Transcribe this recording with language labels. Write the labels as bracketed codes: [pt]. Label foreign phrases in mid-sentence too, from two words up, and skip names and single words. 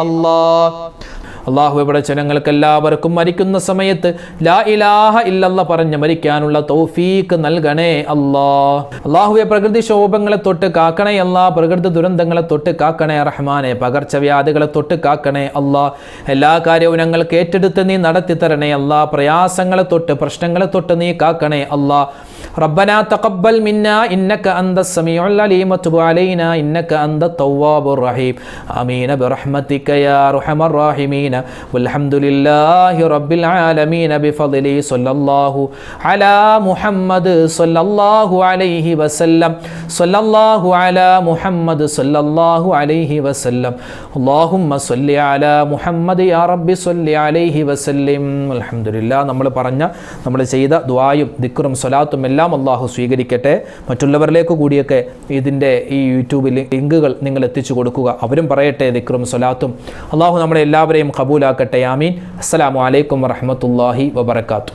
[ml] അല്ലാഹു ഇവിടെ ജനങ്ങൾക്ക് എല്ലാവർക്കും മരിക്കുന്ന സമയത്ത് [ar] لا إله إلا الله [ml] പറഞ്ഞ് മരിക്കാനുള്ള തൗഫീക്ക് നൽകണേ അല്ലാഹുവേ പ്രകൃതിക്ഷോഭങ്ങളെ തൊട്ട് കാക്കണേ പ്രകൃതി ദുരന്തങ്ങളെ തൊട്ട് കാക്കണേ റഹ്മാനെ. പകർച്ചവ്യാധികളെ തൊട്ട് കാക്കണേ എല്ലാ കാര്യവും ഞങ്ങൾക്ക് ഏറ്റെടുത്ത് നീ നടത്തി തരണേ പ്രയാസങ്ങളെ തൊട്ട്, പ്രശ്നങ്ങളെ തൊട്ട് നീ കാക്കണേ [ar] ربنا تقبل منا إنك أنت السميع العليم وتب علينا إنك أنت التواب الرحيم آمين برحمتك يا أرحم الراحمين والحمد لله رب العالمين بفضله صلى الله على محمد صلى الله عليه وسلم صلى الله على محمد صلى الله عليه وسلم اللهم صل على محمد يا رب صل عليه وسلم الحمد لله. [ml] നമ്മൾ ചെയ്ത ദുആയും ദിക്റും സ്വലാത്തും എല്ലാം അല്ലാഹു സ്വീകരിക്കട്ടെ. മറ്റുള്ളവരിലേക്ക് കൂടിയൊക്കെ ഇതിൻ്റെ ഈ യൂട്യൂബിൽ ലിങ്കുകൾ നിങ്ങൾ എത്തിച്ചു കൊടുക്കുക. അവരും പറയട്ടെ ദിക്റും സ്വലാത്തും. അല്ലാഹു നമ്മളെ എല്ലാവരെയും ഖബൂലാക്കട്ടെ. ആമീൻ. [ar] السلام عليكم ورحمة الله وبركاته.